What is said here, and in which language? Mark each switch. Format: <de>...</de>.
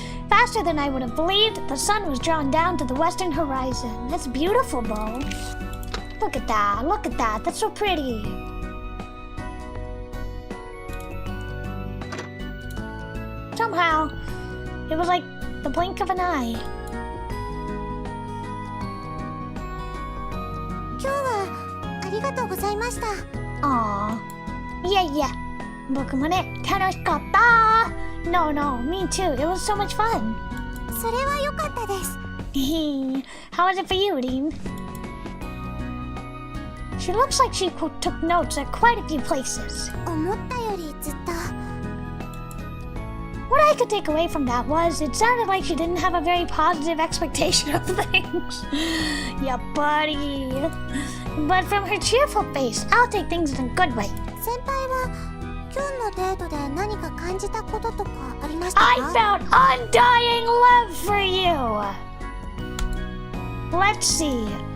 <en>Faster than I would have believed, the sun was drawn down to the western horizon. That's beautiful, Bo. Look at that, that's so pretty. Somehow, it was like the blink of an eye.</en> <ja>今日はありがとうございました。</ja> <en>Aww. Yeah.</en> <ja>僕もね、楽しかった。</ja> <en>No, me too. It was so much fun.</en> <ja>それは良かったです。</ja> <en>How was it for you, Rin? She looks like she took notes at quite a few places.</en> <ja>思ったよりずっと。</ja> <en>What I could take away from that was it sounded like she didn't have a very positive expectation of things. Yeah, buddy. But from her cheerful face, I'll take things in a good way.</en> <ja>先輩は今日のデートで何か感じたこととかありましたか？</ja> <en>I found undying love for you. Let's see.</en>